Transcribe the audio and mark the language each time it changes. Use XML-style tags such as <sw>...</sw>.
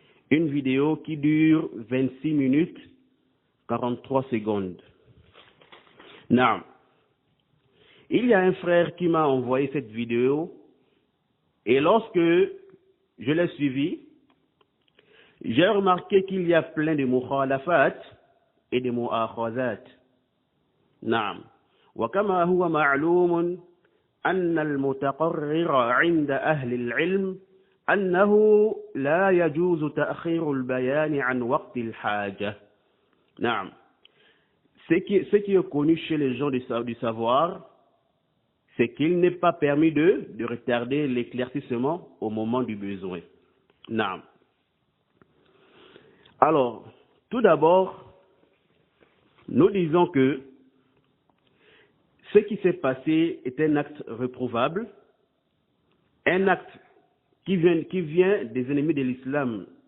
<fr>Une vidéo qui dure 26 minutes 43 secondes. Naam. Il y a un frère qui m'a envoyé cette vidéo et lorsque je l'ai suivi, j'ai remarqué qu'il y a plein de mukhalafat et de mu'akhazat. Naam.</fr> <ar>وكما هو معلوم أن المتقرر عند أهل العلم أنه لا يجوز تأخير البيان عن وقت الحاجة. نعم.</ar> <fr>Ce qui est connu chez les gens du savoir, c'est qu'il n'est pas permis de retarder l'éclaircissement au moment du besoin. Naam. Alors, tout d'abord, nous disons que ce qui s'est passé est un acte réprouvable, un acte qui vient des ennemis de l'islam.</fr>